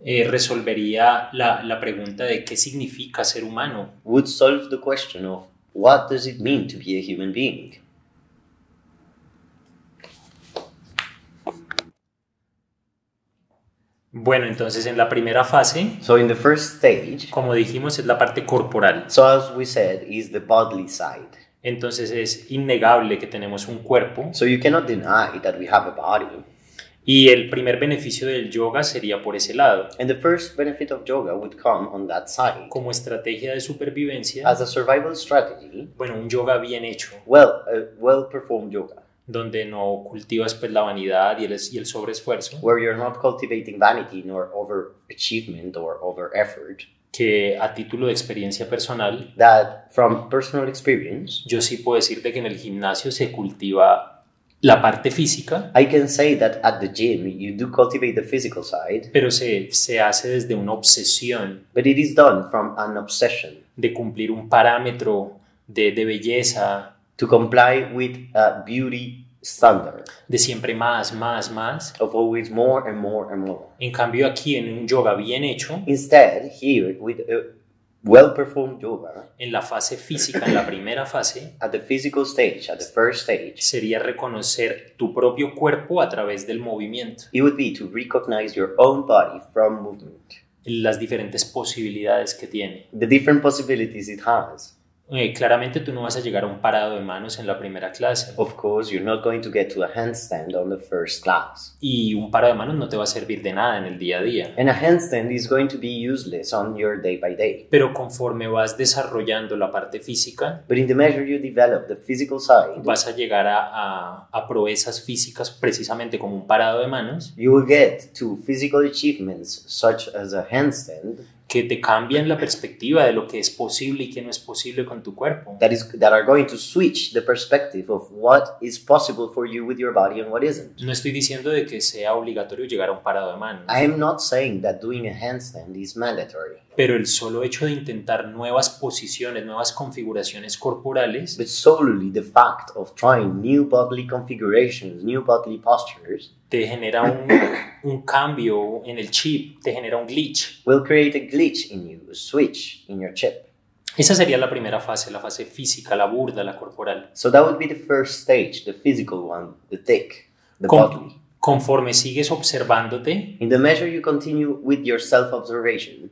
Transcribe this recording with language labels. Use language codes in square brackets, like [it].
[es] resolvería la pregunta de qué significa ser humano. [en] would solve the question of what does it mean to be a human being? [es] Bueno, entonces en la primera fase, [en] So in the first stage, [es] como dijimos, es la parte corporal. [en] so as we said, is the bodily side. [es] Entonces es innegable que tenemos un cuerpo [en] So you cannot deny that we have a body. [es] y el primer beneficio del yoga sería por ese lado. [en] And the first benefit of yoga would come on that side. [es] Como estrategia de supervivencia, [en] As a survival strategy, [es] bueno, un yoga bien hecho [en] well performed yoga [es] donde no cultivas pues la vanidad y el sobreesfuerzo, [en] where you're not cultivating vanity nor overachievement or over effort, [es] que a título de experiencia personal, [en] that from personal experience, [es] yo sí puedo decirte que en el gimnasio se cultiva la parte física, [en] I can say that at the gym you do cultivate the physical side, [es] pero se hace desde una obsesión [en] but it is done from an obsession [es] de cumplir un parámetro de belleza, [en] to comply with a beauty standard [es] de siempre más, [en] of always more and more and more. [es] En cambio aquí en un yoga bien hecho, [en] Instead, here with a well-performed yoga, [es] en la fase física, en la primera fase, [en] at the physical stage, at the first stage, [es] sería reconocer tu propio cuerpo a través del movimiento, [en] it would be to recognize your own body from movement, [es] las diferentes posibilidades que tiene. [en] the different possibilities it has. [es] Claramente tú no vas a llegar a un parado de manos en la primera clase [en] Of course, you're not going to get to a handstand on the first class. [es] y un parado de manos no te va a servir de nada en el día a día. [en] And a handstand is going to be useless on your day by day. [es] Pero conforme vas desarrollando la parte física, [en] But in the measure you develop the physical side, [es] vas a llegar a proezas físicas precisamente como un parado de manos [en] you will get to physical achievements such as a handstand [es] que te cambian la perspectiva de lo que es posible y que no es posible con tu cuerpo. [en] that are going to switch the perspective of what is possible for you with your body and what isn't. [es] No estoy diciendo de que sea obligatorio llegar a un parado de manos, [en] I am not saying that doing a handstand is mandatory, [es] pero el solo hecho de intentar nuevas posiciones, nuevas configuraciones corporales, [en] but solely the fact of trying new bodily configurations, new bodily postures, [es] te genera un cambio en el chip, te genera un glitch. [en] will create a glitch in you, a switch in your chip. [es] Esa sería la primera fase, la fase física, la burda, la corporal. [en] So that would be the first stage, the physical one, the thick, the [es] Con- [en] bodily. [es] Conforme sigues observándote, [en] In the measure you continue with your self-observation,